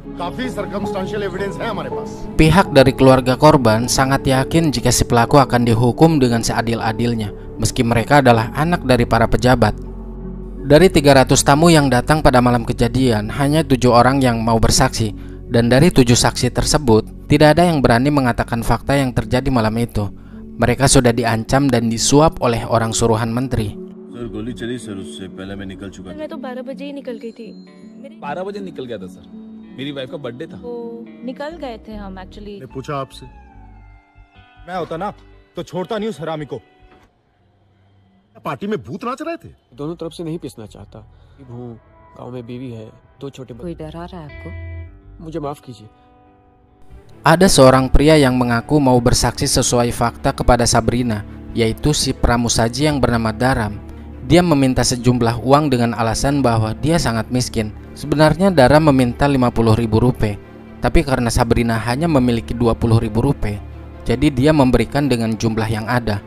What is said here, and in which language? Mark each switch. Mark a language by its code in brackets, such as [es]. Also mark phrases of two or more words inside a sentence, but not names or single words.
[id] Pihak dari keluarga korban sangat yakin jika si pelaku akan dihukum dengan seadil-adilnya, meski mereka adalah anak dari para pejabat. Dari 300 tamu yang datang pada malam kejadian, hanya 7 orang yang mau bersaksi, dan dari 7 saksi tersebut, tidak ada yang berani mengatakan fakta yang terjadi malam itu. Mereka sudah diancam dan disuap oleh orang suruhan menteri. [hi] सर गोली चली सर उससे पहले मैं निकल चुका था। मैं तो 12 बजे ही निकल गई थी। 12 बजे निकल गया था सर, मेरी वाइफ का बर्थडे था। वो निकल गए थे हम एक्चुअली। मैं पूछा आपसे, मैं होता ना तो छोड़ता नहीं उस हरामी को। पार्टी में भूत नाच रहे थे। दोनों तरफ से नहीं पिसना चाहता। हूँ, गांव में बीवी है, 2 छोटे कोई डरा रहा है आपको? मुझे माफ कीजिए। [id] Ada seorang pria yang mengaku mau bersaksi sesuai fakta kepada Sabrina, yaitu si pramusaji yang bernama Daram. Dia meminta sejumlah uang dengan alasan bahwa dia sangat miskin. Sebenarnya Daram meminta 50.000 rupiah, tapi karena Sabrina hanya memiliki 20.000 rupiah, jadi dia memberikan dengan jumlah yang ada.